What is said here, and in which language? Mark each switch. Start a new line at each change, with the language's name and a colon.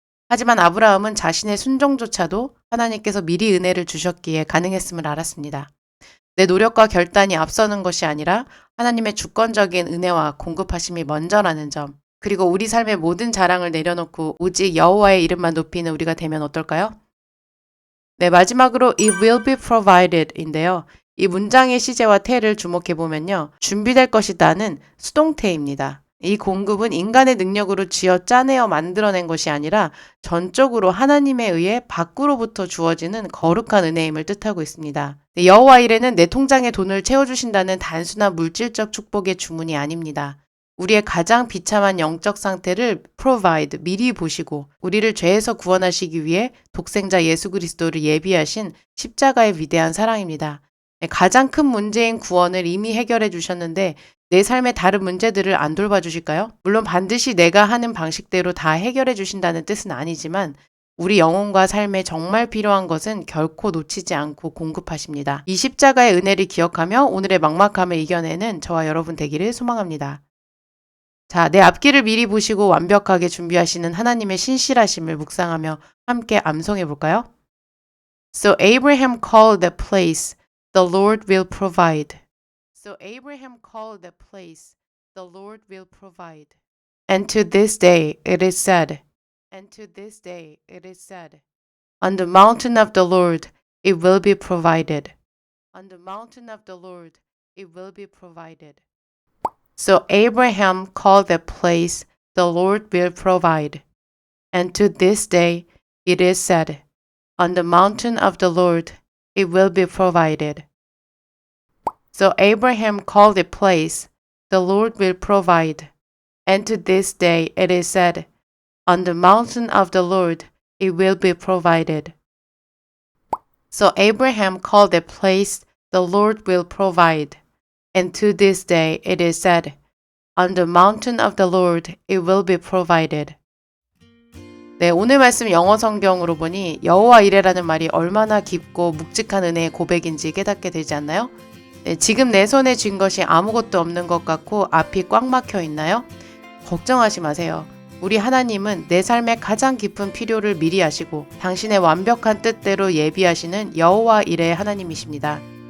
Korean: 하지만 아브라함은 자신의 순종조차도 하나님께서 미리 은혜를 주셨기에 가능했음을 알았습니다. 내 노력과 결단이 앞서는 것이 아니라 하나님의 주권적인 은혜와 공급하심이 먼저라는 점, 그리고 우리 삶의 모든 자랑을 내려놓고 오직 여호와의 이름만 높이는 우리가 되면 어떨까요? 네, 마지막으로
English: it will be provided
Korean: 인데요. 이 문장의 시제와 태를 주목해보면요. 준비될 것이다는 수동태입니다. 이 공급은 인간의 능력으로 쥐어 짜내어 만들어낸 것이 아니라 전적으로 하나님에 의해 밖으로부터 주어지는 거룩한 은혜임을 뜻하고 있습니다. 여호와 이레는 내 통장에 돈을 채워주신다는 단순한 물질적 축복의 주문이 아닙니다. 우리의 가장 비참한 영적 상태를 provide, 미리 보시고 우리를 죄에서 구원하시기 위해 독생자 예수 그리스도를 예비하신 십자가의 위대한 사랑입니다. 가장 큰 문제인 구원을 이미 해결해 주셨는데 내 삶의 다른 문제들을 안 돌봐 주실까요? 물론 반드시 내가 하는 방식대로 다 해결해 주신다는 뜻은 아니지만 우리 영혼과 삶에 정말 필요한 것은 결코 놓치지 않고 공급하십니다. 이 십자가의 은혜를 기억하며 오늘의 막막함을 이겨내는 저와 여러분 되기를 소망합니다. 자, 내 앞길을 미리 보시고 완벽하게 준비하시는 하나님의 신실하심을 묵상하며 함께 암송해 볼까요?
English: So Abraham called the place, the Lord will provide. So Abraham called the place, the Lord will provide. And to this day it is said, and to this day it is said, on the mountain of the Lord it will be provided. On the mountain of the Lord it will be provided. So Abraham called that place, the Lord will provide. And to this day it is said, on the mountain of the Lord it will be provided. So Abraham called the place, the Lord will provide. And to this day it is said, on the mountain of the Lord it will be provided. So Abraham called the place, the Lord will provide. And to this day it is said, on the mountain of the Lord it will be provided.
Korean: 네, 오늘 말씀 영어 성경으로 보니 여호와 이레라는 말이 얼마나 깊고 묵직한 은혜의 고백인지 깨닫게 되지 않나요? 네, 지금 내 손에 쥔 것이 아무것도 없는 것 같고 앞이 꽉 막혀 있나요? 걱정하지 마세요. 우리 하나님은 내 삶의 가장 깊은 필요를 미리 아시고 당신의 완벽한 뜻대로 예비하시는 여호와 이레의 하나님이십니다.